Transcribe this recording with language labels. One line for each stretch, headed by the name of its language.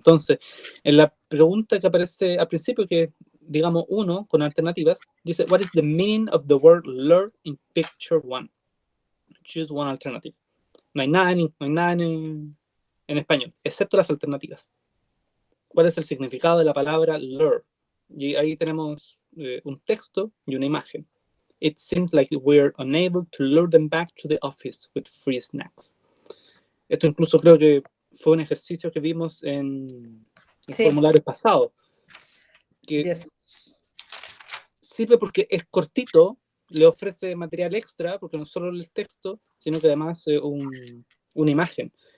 Spanish: Entonces, en la pregunta que aparece al principio, que digamos 1 con alternativas, dice,
English: what is the meaning of the word lure in picture 1? Choose one alternative.
Spanish: No hay nada en español, excepto las alternativas. ¿Cuál es el significado de la palabra lure? Y ahí tenemos un texto y una imagen.
English: It seems like we're unable to lure them back to the office with free snacks.
Spanish: Esto incluso creo que fue un ejercicio que vimos en formularios pasados. Que sirve porque es cortito, le ofrece material extra, porque no solo el texto, sino que además una imagen.